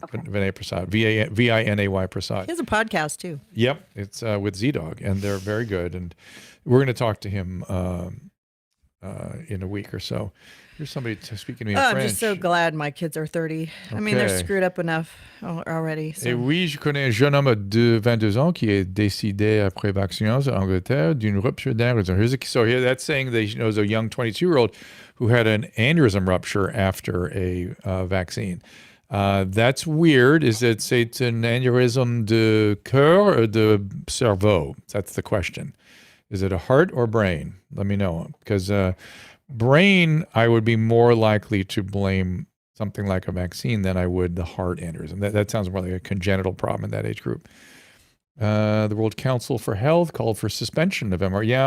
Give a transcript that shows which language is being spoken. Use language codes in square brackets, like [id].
[en] Okay. Vinay Prasad, Vinay Prasad. He has a podcast too. Yep, it's with ZDogg, and they're very good. And we're going to talk to him in a week or so. Here's somebody speaking to me in French. I'm just so glad my kids are 30. Okay. I mean, they're screwed up enough already. So. [fr] Et oui, je connais un jeune homme de 22 ans qui est décédé après vaccination en Angleterre d'une rupture d'aneurysm. [en] So here, that's saying that there's a young 22-year-old who had an aneurysm rupture after a vaccine. That's weird. [fr] C'est [en] an aneurysm [fr] de cœur or de cerveau? [en] That's the question. Is it a heart or brain? Let me know. Because brain, I would be more likely to blame something like a vaccine than I would the heart aneurysm. That sounds more like a congenital problem in that age group. The World Council for Health called for suspension of mRNA.